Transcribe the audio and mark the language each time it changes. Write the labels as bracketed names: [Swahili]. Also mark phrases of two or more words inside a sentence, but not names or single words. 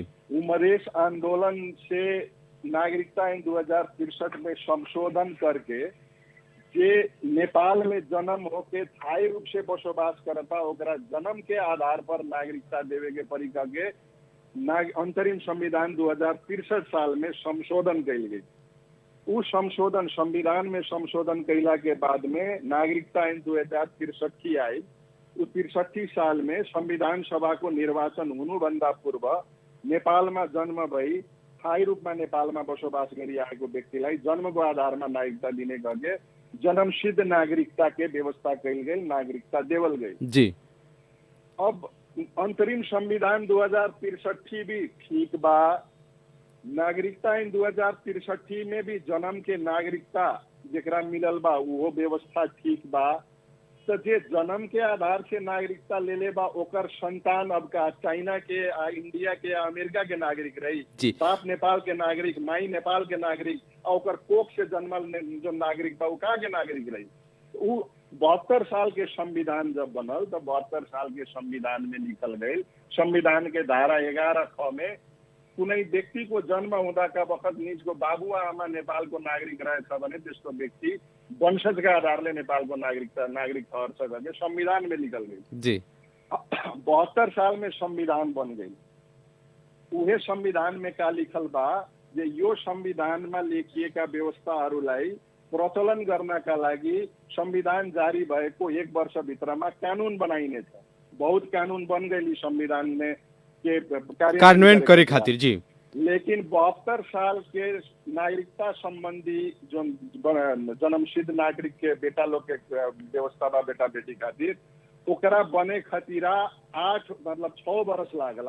[Bhojpuri] वो मधेश आंदोलन से नागरिकता आइन 2063 में संशोधन करके जे नेपाल में जन्म होके स्थायी रूप से बसोबास करता ओकरा जन्म के आधार पर नागरिकता देवे के परी के अंतरिम संविधान 2063 साल में संशोधन कइल गई। उस संशोधन संविधान में संशोधन कैला के बाद में नागरिकता आइन 2063 आई। उस 63 साल में [Nepali] संविधान सभा को निर्वाचन हुनुभन्दा पूर्व नेपालमा जन्म भई स्थायी रूपमा नेपालमा बसोबास गरिआएको व्यक्तिलाई जन्मको आधारमा नागरिकता दिने गरी जन्मसिद्ध नागरिकता [Bhojpuri] के व्यवस्था कैल गई, नागरिकता देवल गई। जी अब अंतरिम संविधान 2063 भी ठीक बा, नागरिकता आइन 2063 में भी जन्म के नागरिकता जेकरा मिलल बा वो व्यवस्था ठीक बा। तो जे जन्म के आधार से नागरिकता ले ले बा ओकर संतान अब का चाइना के इंडिया के अमेरिका के नागरिक रही, बाप नेपाल के नागरिक माई नेपाल के नागरिक और ओकर कोख से जन्मल जो नागरिक बा का के नागरिक रही। वो 72 साल के संविधान जब बनल तो 72 साल के संविधान में लिखल गई संविधान के धारा 11 में [Nepali] कुनै व्यक्ति को जन्म हुँदा का वखत निजको बाबु आमा नेपाल को नागरिक रहेछ भने त्यस्तो व्यक्ति वंशज का आधारले नेपाल को नागरिक ठहर्छ [Bhojpuri] करके संविधान में निकल गई। जी 72 साल में संविधान बन गई। उहे संविधान में का लिखल बा जे [Nepali] यो संविधान में लेखिएका व्यवस्थाहरूलाई प्रचलन गर्नका लागि संविधान जारी भएको 1 वर्ष भित्रमा कानून बनाइनेछ। [Bhojpuri] बहुत कानून बन गई संविधान में के कार्यान्वयन करे खातिर। जी लेकिन 72 साल के नागरिकता संबंधी जो जन्मसिद्ध नागरिक के बेटा लोग के व्यवस्था बा बेटा बेटी खातिर ओकरा बने खातिरा 6 बरस लागल।